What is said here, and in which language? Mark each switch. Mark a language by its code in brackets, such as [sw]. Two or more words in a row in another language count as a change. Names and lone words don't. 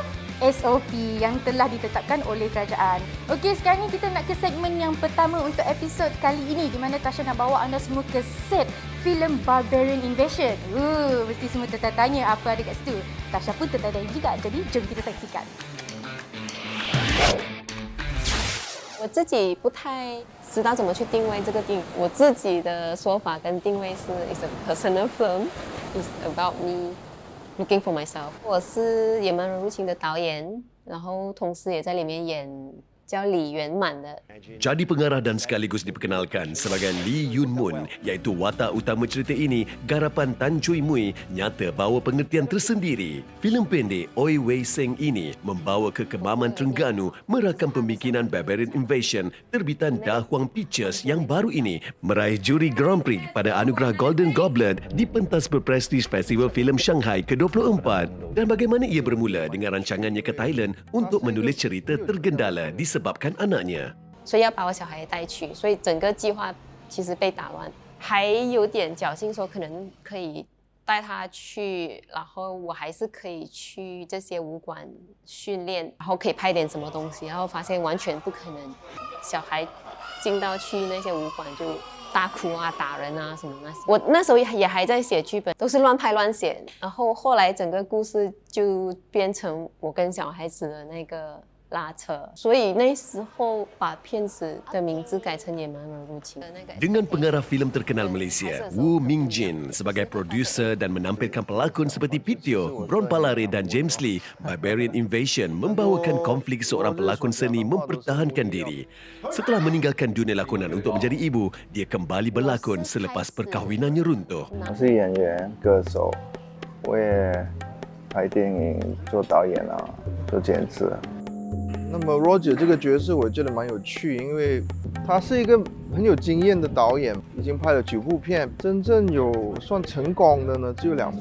[ms] SOP yang telah ditetapkan oleh kerajaan. Okey, sekarang ni kita nak ke segmen yang pertama untuk episod kali ini di mana Tasha nak bawa anda semua ke set filem Barbarian Invasion. Mesti semua tertanya apa ada kat situ. Tasha pun tertanya juga, jadi jom kita saksikan. [zh] 我自己不太知道怎么去定位这个电影，我自己的说法跟定位是 [en] "It's a personal film, it's about me looking for myself"。 [zh] 我是野蛮人入侵的导演，然后同时也在里面演叫李圆满的。 [ms] Jadi pengarah dan sekaligus diperkenalkan sebagai Lee Yoon Moon, iaitu watak utama cerita ini, garapan Tan Choi Mui, nyata bawa pengertian tersendiri. Filem pendek Oi Wei Seng ini membawa ke kemaman Terengganu merakam pembikinan Barbarian Invasion terbitan Da Huang Pictures yang baru ini meraih juri Grand Prix pada anugerah Golden Goblet di pentas berprestij Festival Filem Shanghai ke-24. Dan bagaimana ia bermula dengan rancangannya ke Thailand untuk menulis cerita tergendala disebabkan anaknya. [zh] 所以要把我小孩带去，所以整个计划其实被打乱，还有点侥幸说可能可以带他去，然后我还是可以去这些武馆训练，然后可以拍点什么东西，然后发现完全不可能，小孩进到去那些武馆就大哭啊、打人啊什么那些。我那时候也还在写剧本，都是乱拍乱写，然后后来整个故事就变成我跟小孩子的那个 拉扯，所以那时候把片子的名字改成《野蛮人入侵》。 [ms] Dengan pengarah filem terkenal Malaysia, Wu Mingjin sebagai produser dan menampilkan pelakon seperti Pitio, Bron Palare dan James Lee, Barbarian Invasion membawakan konflik seorang pelakon seni mempertahankan diri. Setelah meninggalkan dunia lakonan untuk menjadi ibu, dia kembali berlakon selepas perkahwinannya runtuh. [zh] 我是演员、歌手，我也拍电影、做导演啊，做监制。那么 Roger 这个角色我觉得蛮有趣，因为他是一个很有经验的导演，已经拍了9部片，真正有算成功的呢只有2部。